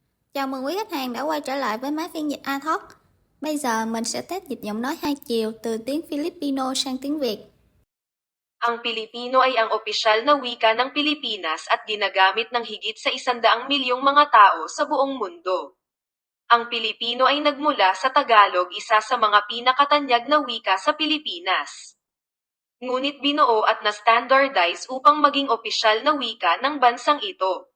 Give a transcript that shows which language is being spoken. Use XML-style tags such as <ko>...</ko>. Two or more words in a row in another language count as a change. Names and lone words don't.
<vi>Chào mừng quý khách hàng đã quay trở lại với máy phiên dịch iTalk. Bây giờ mình sẽ test dịch giọng nói hai chiều từ tiếng Filipino sang tiếng Việt.</vi> <tl>Ang Pilipino ay ang opisyal na wika ng Pilipinas at ginagamit ng higit sa 100 milyong mga tao sa buong mundo. Ang Pilipino ay nagmula sa Tagalog, isa sa mga pinakatanyag na wika sa Pilipinas. Ngunit binuo at na-standardize upang maging opisyal na wika ng bansang ito.</tl>